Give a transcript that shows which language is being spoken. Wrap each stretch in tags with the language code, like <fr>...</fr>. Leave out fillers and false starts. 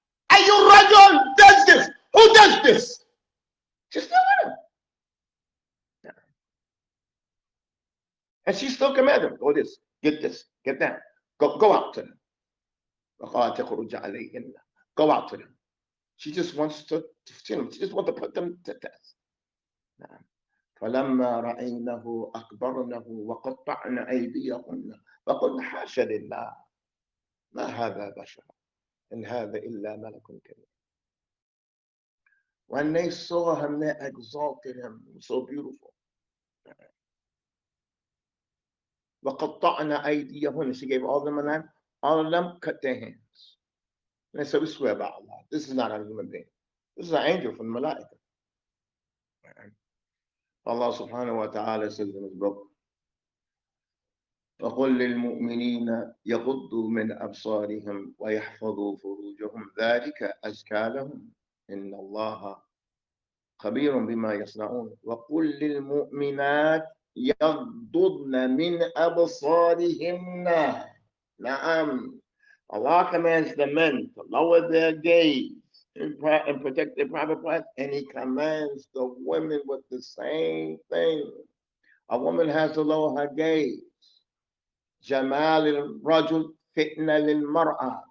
<en>Ayu Rajul does this. Who does this? She's still with him. And she still commanded him, go this, get that. Go out to them. Go out to them. She just wants to she just wants to put them to test.</en> <ar>فلما رأينه أكبرنه وقطعن أيديهن وقلن حاشا لله ما هذا بشر إن هذا إلا ملك كريم.</ar> <en>When they saw him, they exalted him. So beautiful.</en> <ar>وقطعن أيديهن.</ar> <en>She gave all of them a knife. All of them cut their hands. And they said, we swear by Allah, this is not a human being. This is an angel from the Malaika.</en> <ar>Allah subhanahu wa ta'ala</ar> <en>says in his book,</en> <ar>وَقُلْ لِلْمُؤْمِنِينَ يَغُضُّوا مِنْ أَبْصَارِهِمْ وَيَحْفَظُوا فُرُوجَهُمْ ذَلِكَ أَزْكَى لَهُمْ إِنَّ اللَّهَ خَبِيرٌ بِمَا يَصْنَعُونَ وَقُلْ لِلْمُؤْمِنَاتِ يَغْضُضْنَ مِنْ أَبْصَارِهِنَّ. Na'am.</ar> <en>Allah commands the men to lower their gaze and protect their private parts, and He commands the women with the same thing. A woman has to lower her gaze.</en> <ar>Jamal al-rajul fitna lil-mar'a.</ar>